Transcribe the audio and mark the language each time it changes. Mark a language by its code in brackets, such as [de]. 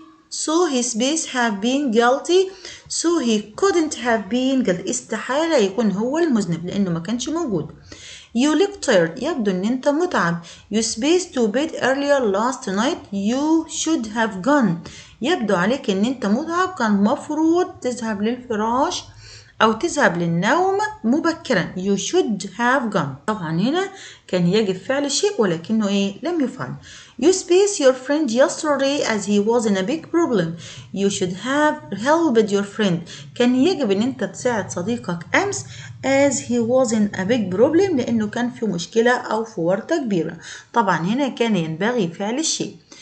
[en] So his base have been guilty. So he couldn't have been guilty. [ar] استحالة يكون هو المذنب لأنه ما كانش موجود. [en] You look tired. [ar] يبدو أن أنت متعب. [en] You spaced to bed earlier last night. You should have gone. [ar] يبدو عليك أن أنت متعب كان مفروض تذهب للفراش أو تذهب للنوم مبكرا. [en] You should have gone. [ar] طبعا هنا كان يجب فعل شيء ولكنه لم يفعل. [en] You spaced your friend yesterday as he was in a big problem. You should have helped your friend. [ar] كان يجب أن أنت تساعد صديقك أمس [en] as he was in a big problem [ar] لأنه كان في مشكلة أو في ورطة كبيرة. طبعا هنا كان ينبغي فعل الشيء.